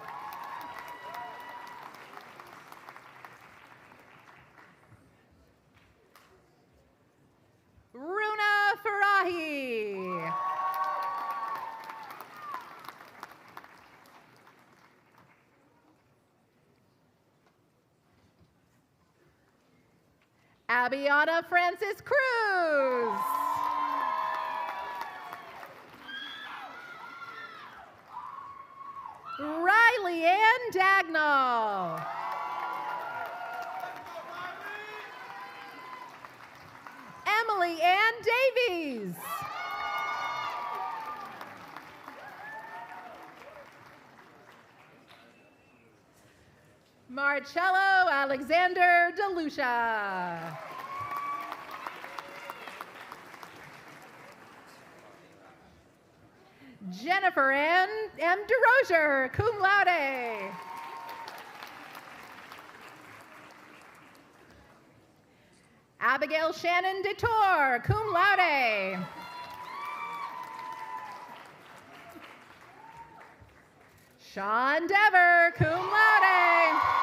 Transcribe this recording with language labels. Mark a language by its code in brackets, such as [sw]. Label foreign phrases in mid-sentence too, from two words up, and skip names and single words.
[en] Runa Farahi. Abiana Francis Cruz. Riley Ann Dagnall. Emily Ann Davies. Marcello Alexander DeLucia. Jennifer Ann M. DeRozier, [la] cum laude. [en] Abigail Shannon DeTore, [la] cum laude. [en] Sean Dever, [la] cum laude.